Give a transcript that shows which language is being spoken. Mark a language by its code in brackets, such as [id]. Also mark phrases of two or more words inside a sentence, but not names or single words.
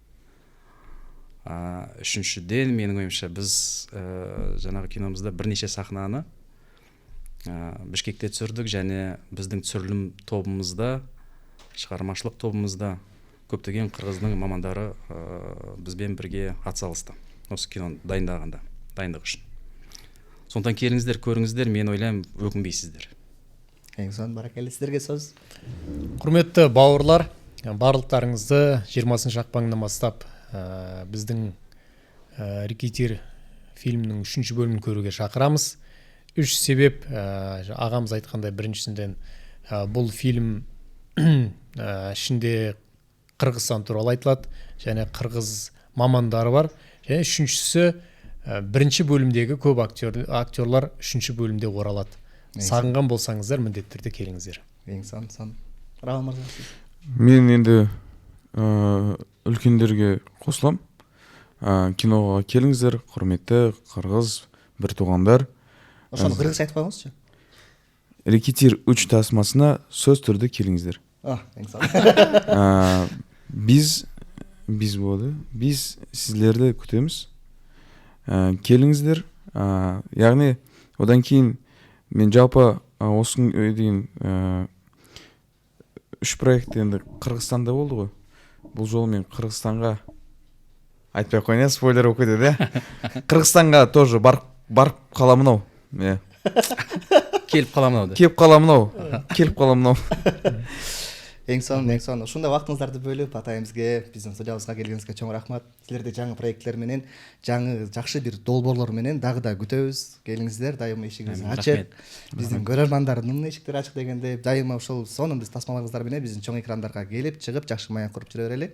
[kk] Үшіншіден, менің ойымша, біз жаңағы киномызда бірнеше сахнаны Бишкекте түсірдік, және біздің түсірілім тобымызда, шығармашылық тобымызда көптеген қырғыздың мамандары бізбен бірге атсалысты осы киноны дайындық үшін. Сондықтан келіңіздер, көріңіздер, мен ойлаймын, өкінбейсіздер. [ky] Эң сонун баракелде, сиздерге сөз. [kk] Құрметті бауырлар, барлықтарыңызды 20 ақпаннан бастап біздің Рекетир фильмінің 3 бөлімін көруге шақырамыз. 3 себеп, ағамыз айтқандай, біріншісінден бұл фильм ішінде Қырғызстан туралы айтылады, және қырғыз мамандары бар. Және үшіншісі, бірінші бөлімдегі көп актерлар 3 бөлімде оралады. Сағынған болсаңыздар, міндеттерде келіңіздер. [ky] Эң сонун. Раван мырза. [kk] Мен енді үлкендерге қосылам. Киноға келіңіздер, құрметті қырғыз бір туғандар. [ky] Ошону кыргызча айтып коюңузчу. Рекетир 3 тасмасына сөз түрде келіңіздер. Эң сонун. [kk] Біз болады. Біз сіздерді күтеміз. Келіңіздер. Яғни, одан кейін мен жалпы осының дейін 3 проект енді Қырғызстанда болды ғой. Бұл жолы мен Қырғызстанға айтпай қойын, спойлер болып кетеді, иә. Қырғызстанға тоже барып қаламын ау. Келіп қаламын ау. Келіп қаламын ау. [ky] Эң сонун. Ушундай убактыңыздарды бөлүп атайыбызга, биздин студиябызга келгениңизге чоң рахмат. Силерди жаңы проекттер менен, жаңы жакшы бир долбоорлор менен дагы да күтөбүз. Келиңиздер, дайыма эшигиңиз ачык. Биздин көрөрмандардын эшиктери ачык дегенде, дайыма ушул сонун биз тасмаларыңыздар менен биздин чоң экрандарга келип, чыгып, жакшы маек куруп жүрө берели.